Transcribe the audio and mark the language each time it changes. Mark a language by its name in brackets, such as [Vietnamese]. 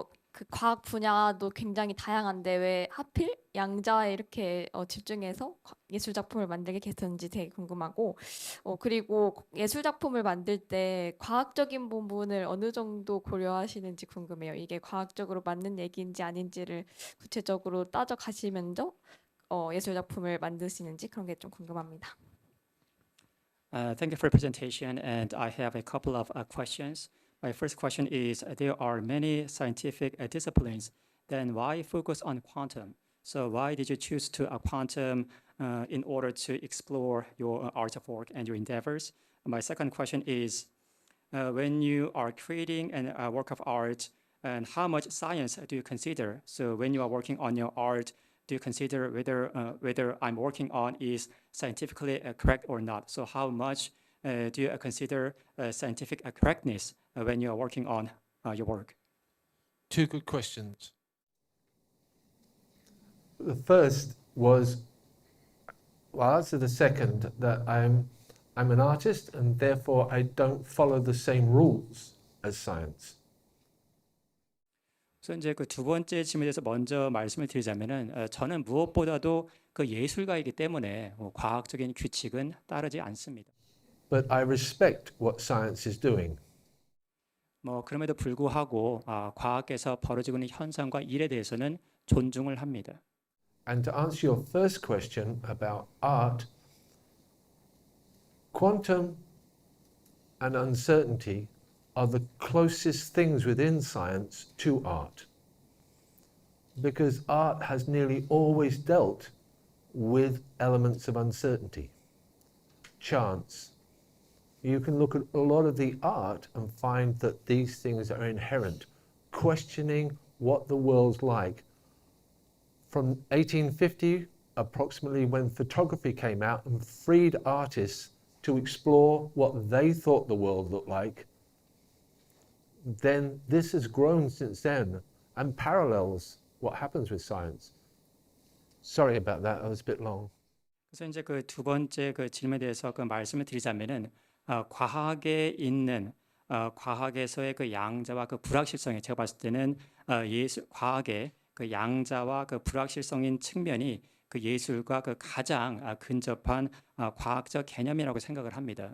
[Korean] 그 과학 분야도 굉장히 다양한데 왜 하필 양자에 이렇게 집중해서 예술 작품을 만들게 됐는지 되게 궁금하고, 그리고 예술 작품을 만들 때 과학적인 부분을 어느 정도 고려하시는지 궁금해요. 이게 과학적으로 맞는 얘기인지 아닌지를 구체적으로 따져가시면서 예술 작품을 만드시는지 그런 게 좀 궁금합니다. [English] Thank you for your presentation, and I have a couple of questions. My first question is, there are many scientific disciplines, then why focus on quantum? So why did you choose to quantum in order to explore your artwork and your endeavors? My second question is, when you are creating a work of art, and how much science do you consider? So when you are working on your art, do you consider whether I'm working on is scientifically correct or not? So how much do you consider scientific correctness when you are working on your work? Two good questions. The first was, well, I'll answer the second, that I'm an artist and therefore I don't follow the same rules as science. [Korean] 그래서 이제 그 두 번째 질문에 대해서 먼저 말씀을 드리자면은 저는 무엇보다도 그 예술가이기 때문에 과학적인 규칙은 따르지 않습니다. [English] But I respect what science is doing. [Korean] 그럼에도 불구하고 과학에서 벌어지고 있는 현상과 일에 대해서는 존중을 합니다. [English] And to answer your first question about art, quantum and uncertainty are the closest things within science to art. Because art has nearly always dealt with elements of uncertainty, chance. You can look at a lot of the art and find that these things are inherent, questioning what the world's like. From 1850, approximately, when photography came out and freed artists to explore what they thought the world looked like, then this has grown since then and parallels what happens with science. Sorry about that, I was a bit long. [Korean] 그래서 이제 그 두 번째 그 질문에 대해서 그 말씀을 드리자면은 과학에 있는 과학에서의 그 양자와 그 불확실성이 제가 봤을 때는 과학의 그 양자와 그 불확실성인 측면이 그 예술과 그 가장 근접한 과학적 개념이라고 생각을 합니다.